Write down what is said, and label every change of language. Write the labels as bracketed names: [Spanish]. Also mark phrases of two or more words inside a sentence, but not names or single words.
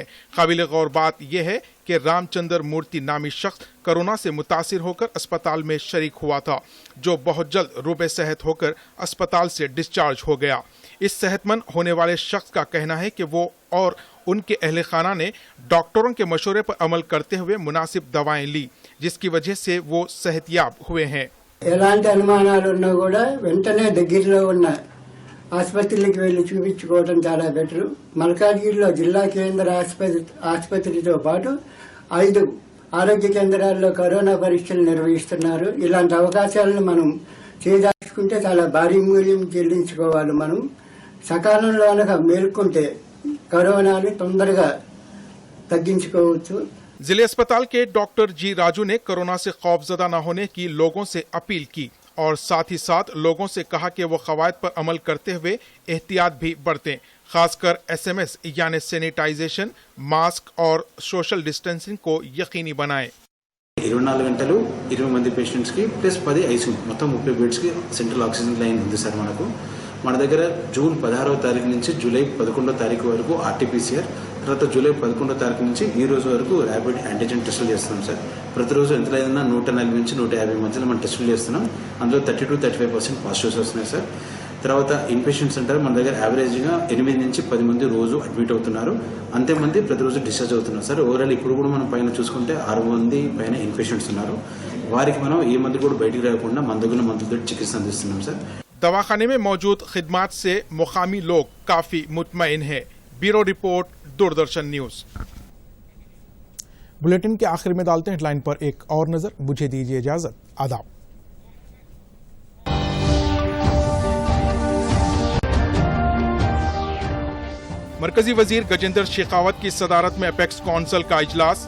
[Urdu] قابل غور بات یہ ہے کہ رام چندر مورتی نامی شخص کورونا سے متاثر ہو کر اسپتال میں شریک ہوا تھا، جو بہت جلد روبہ صحت ہو کر اسپتال سے ڈسچارج ہو گیا. اس صحت مند ہونے والے شخص کا کہنا ہے کہ وہ اور ان کے اہل خانہ نے ڈاکٹروں کے مشورے پر عمل کرتے ہوئے مناسب دوائیں لی، جس کی وجہ سے وہ صحت یاب ہوئے ہیں. [Telugu] ఎలాంటి అనుమానాలు ఉన్నా కూడా వెంటనే దగ్గరలో ఉన్న ఆసుపత్రులకు వెళ్లి చూపించుకోవడం చాలా బెటర్. మల్కాజ్గిరిలో జిల్లా కేంద్ర ఆసుపత్రితో పాటు 5 ఆరోగ్య కేంద్రాల్లో కరోనా పరీక్షలు నిర్వహిస్తున్నారు. ఇలాంటి అవకాశాలను మనం చేదాచుకుంటే చాలా భారీ మూల్యం చెల్లించుకోవాలి. మనం సకాలంలో అనగా మేల్కొంటే కరోనాని తొందరగా తగ్గించుకోవచ్చు. [Urdu] ضلعے اسپتال کے ڈاکٹر جی راجو نے کورونا سے خوفزدہ نہ ہونے کی لوگوں سے اپیل کی اور ساتھ ہی ساتھ لوگوں سے کہا کہ وہ قواعد پر عمل کرتے ہوئے احتیاط بھی برتیں، خاص کر SMS یعنی [English] sanitization, mask [Urdu] اور [English] social distancing [Urdu] کو یقینی بنائیں. [Telugu] 24 గంటలు 20 మంది పేషెంట్స్ కి ప్లస్ 10 ICU మొత్తం 30 బెడ్స్ కి [English] central oxygen line [Telugu] ఉంది సార్. మన దగ్గర జూన్ 16వ తారీఖు నుంచి జూలై 11వ తారీఖు వరకు RT-PCR, తర్వాత జూలై 11వ తారీఖు నుంచి ఈ రోజు వరకు [English] rapid antigen testలు [Telugu] చేస్తున్నాం సార్. ప్రతిరోజు ఎంత లేదన్నా 140 నుంచి 150 మధ్యలో మనం టెస్టులు చేస్తున్నాం. అందులో 30-35% పాజిటివ్స్ వస్తున్నాయి సార్. తర్వాత ఇన్పేషెంట్స్ అంటారు, మన దగ్గర యావరేజ్గా 8 నుంచి 10 మంది రోజు అడ్మిట్ అవుతున్నారు. అంతే మంది ప్రతిరోజు డిశ్చార్జ్ అవుతున్నారు సార్. ఓవరాల్ ఇప్పుడు కూడా మనం పైన చూసుకుంటే 6 మంది పైన ఇన్పేషెంట్స్ ఉన్నారు. వారికి మనం ఏ మంది కూడా బయటికి రాకుండా మన దగ్గర మందులతో చికిత్స అందిస్తున్నాం సార్. [Urdu] دواخانے میں موجود خدمات سے مقامی لوگ کافی مطمئن ہیں. [English] bureau report, [Urdu] دوردرشن نیوز۔ بلیٹن کے آخر میں ڈالتے ہیں ہیڈلائن پر ایک اور نظر. مجھے دیجیے اجازت۔ آداب. مرکزی وزیر گجیندر شیخاوت کی صدارت میں [English] apex council [Urdu] کا اجلاس.